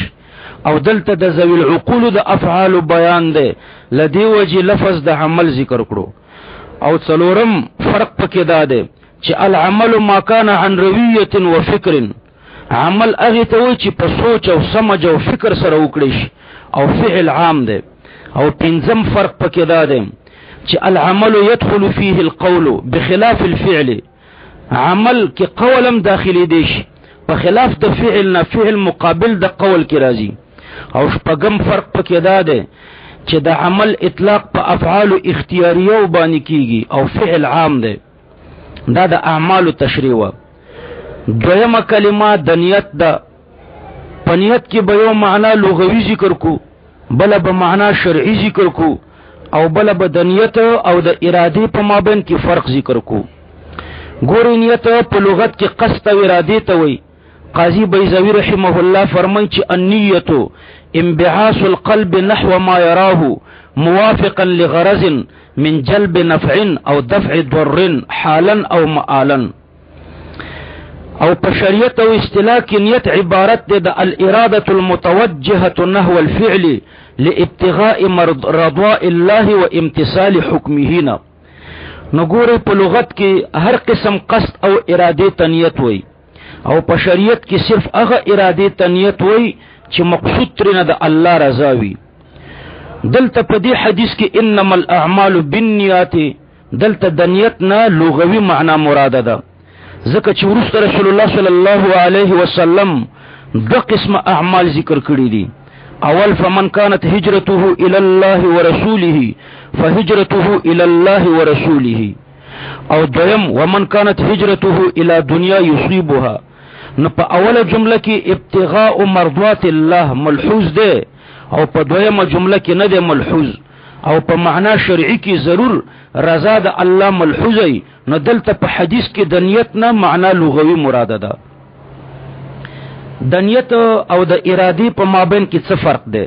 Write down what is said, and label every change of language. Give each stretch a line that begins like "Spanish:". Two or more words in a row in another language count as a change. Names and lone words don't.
Pashto: او دلته د
Arabic: ذوی العقول
Pashto: د افعال بیان دی، لدی وجه لفظ د عمل ذکر کړو. او څلورم فرق پکې دا دی چې
Arabic: العمل ما کان عن رویه و فکر،
Pashto: عمل هغه ته وایي چې په سوچ او سمج او فکر سره وکړي شي، او فعل عام دی. او پنځم فرق پکې دا دی چې
Arabic: العمل يدخل فيه القول بخلاف الفعل،
Pashto: عمل کې قولم داخلي دی شي په خلاف د فعل نه، فعل مقابل د قول کې راځي. او شپږم فرق پکې دا دی چې د عمل اطلاق په
Arabic: افعال اختیاریه
Pashto: باندې کیږي او فعل عام دی. دا د اعمال تشریح و. دویمه کلمه د نیت ده. په نیت کې به یو معنا لغوي ذکر کو، بل به معنا شرعي ذکر کو، او بل به د نیت او د اراده په مابین کې فرق ذکر کو. ګورې نیت په لغت کې قصد او اراده ته وایي. قاضی بیضاوی
Arabic: رحمه الله
Pashto: فرمایي چې
Arabic: النیة انبعاث القلب نحو ما يراه موافقا لغرض من جلب نفع او دفع ضر حالا او مآلا.
Pashto: او په شریعت او اصطلاح کې نیت عبارت ده د
Arabic: الاراده المتوجهه نحو الفعل لابتغاء رضاء الله وامتثال حکمه.
Pashto: نه نو ګورې په لغت کې هر قسم قصد او اراده ته نیت وای، او په شریعت کې صرف هغه اراده ته نیت وای چې مقصود ترنه د الله رضا وي. دلته په دې حدیث کې
Arabic: انما الاعمال بالنیات،
Pashto: دلته د نیت نه لغوي معنا مراده ده، ځکه چې ورسته رسول الله
Arabic: صلی الله علیه وسلم
Pashto: دو قسم اعمال ذکر کړي دي. اول
Arabic: فمن كانت هجرته الى الله ورسوله فهجرته الى الله ورسوله،
Pashto: او دویم
Arabic: ومن كانت هجرته الى دنیا يصيبها.
Pashto: نو په اوله جمله کې
Arabic: ابتغاء مرضات الله
Pashto: ملحوظ ده، او په دویمه جمله کې نه ده ملحوظ، او په معنا شرعي کې ضرور رضا د الله ملحوظي. نو دلته په حدیث کې د نیت نه معنا لغوي مراده ده. د نیت او د ارادي په مابین کې څه فرق ده؟